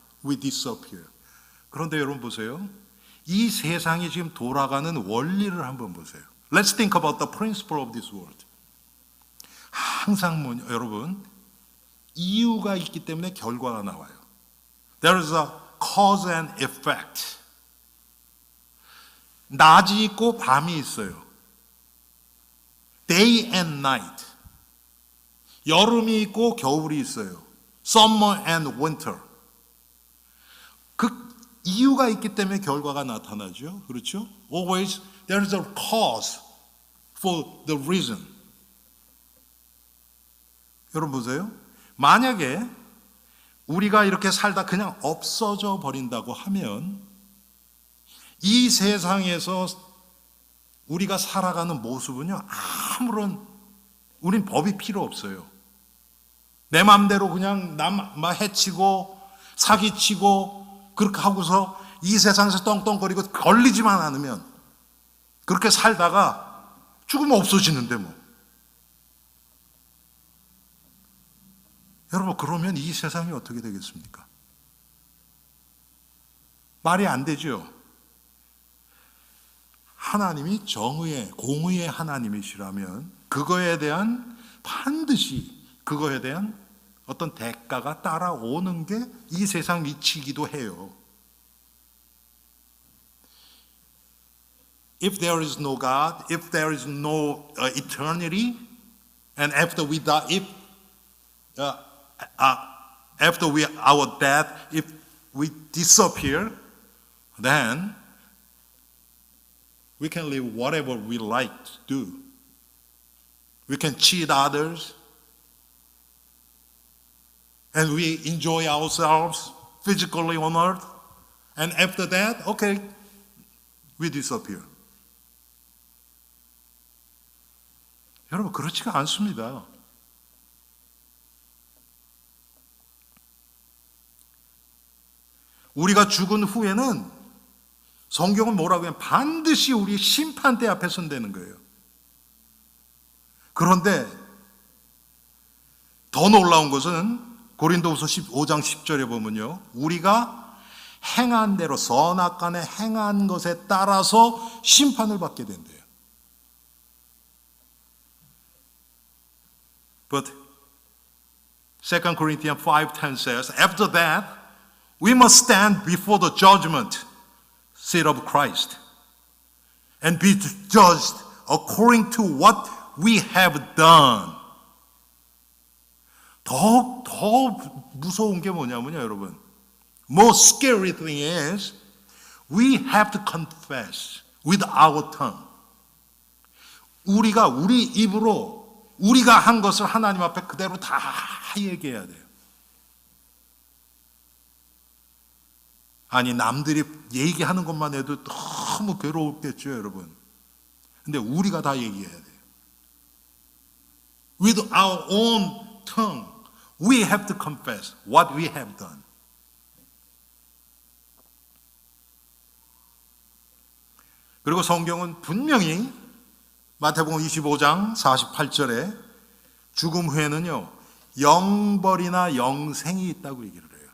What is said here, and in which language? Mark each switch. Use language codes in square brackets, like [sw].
[en] We disappear. [ko] 그런데 여러분 보세요. 이 세상이 지금 돌아가는 원리를 한번 보세요. [en] Let's think about the principle of this world. [ko] 항상 여러분, 이유가 있기 때문에 결과가 나와요. [en] There is a cause and effect. [ko] 낮이 있고 밤이 있어요. [en] Day and night. [ko] 여름이 있고 겨울이 있어요. [en] Summer and winter. [ko] 그 이유가 있기 때문에 결과가 나타나죠. 그렇죠? [en] Always there is a cause for the reason. [ko] 여러분 보세요. 만약에 우리가 이렇게 살다 그냥 없어져 버린다고 하면 이 세상에서 우리가 살아가는 모습은요, 아무런, 우린 법이 필요 없어요. 내 마음대로 그냥 남 해치고 사기치고 그렇게 하고서 이 세상에서 떵떵거리고 걸리지만 않으면 그렇게 살다가 죽으면 없어지는데 뭐. 여러분, 그러면 이 세상이 어떻게 되겠습니까? 말이 안 되죠. 하나님이 정의의, 공의의 하나님이시라면 그거에 대한 반드시 그거에 대한 어떤 대가가 따라오는 게 이 세상 이치기도 해요. [en] If there is no God, if there is no eternity, and after we die, if after our death, if we disappear, then we can live whatever we like to do. We can cheat others, and we enjoy ourselves physically on earth, and after that, okay, we disappear. [ko] 여러분, 그렇지가 않습니다. 우리가 죽은 후에는 성경은 뭐라고 해요? 반드시 우리 심판대 앞에 선다는 거예요. 그런데 더 놀라운 것은 고린도후서 15장 10절에 보면요, 우리가 행한 대로 선악간에 행한 것에 따라서 심판을 받게 된대요. [en] But 2 Corinthians 5:10 says, after that, we must stand before the judgment seat of Christ and be judged according to what we have done. [ko] 더 무서운 게 뭐냐면요, 여러분. [en] Most scary thing is we have to confess with our tongue. [ko] 우리가 우리 입으로 우리가 한 것을 하나님 앞에 그대로 다 얘기해야 돼요. 아니, 남들이 얘기하는 것만 해도 너무 괴로웠겠죠, 여러분. 근데 우리가 다 얘기해야 돼요. [en] With our own tongue, we have to confess what we have done. [ko] 그리고 성경은 분명히 마태복음 25장 48절에 죽음 후에는요, 영벌이나 영생이 있다고 얘기를 해요.